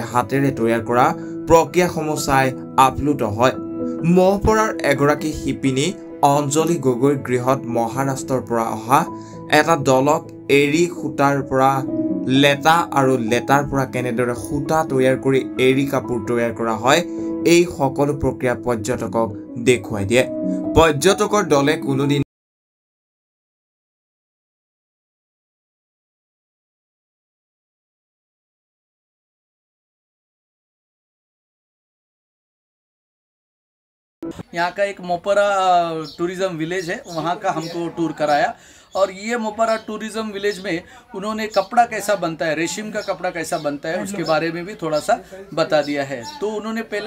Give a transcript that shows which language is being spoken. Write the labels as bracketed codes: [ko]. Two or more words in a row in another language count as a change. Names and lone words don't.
[as] হাতেৰে তৈয়াৰ কৰা প্ৰক্ৰিয়াসমূহ চাই আপ্লুত হয় মহপৰাৰ এগৰাকী শিপিনী অঞ্জলি গগৈৰ গৃহত মহাৰাষ্ট্ৰৰ পৰা অহা এটা দলক এৰী সূতাৰ পৰা লেটা আৰু লেটাৰ পৰা কেনেদৰে সূতা তৈয়াৰ কৰি এৰী কাপোৰ তৈয়াৰ কৰা হয় এই সকলো প্ৰক্ৰিয়া পৰ্যটকক দেখুৱাই দিয়ে পৰ্যটকৰ দলে কোনোদিন [hi] यहाँ का एक मोपरा टूरिज़्म विलेज है वहाँ का हमको टूर कराया और ये मोपरा टूरिज़्म विलेज में उन्होंने कपड़ा कैसा बनता है रेशम का कपड़ा कैसा बनता है उसके बारे में भी थोड़ा सा बता दिया है तो उन्होंने पहले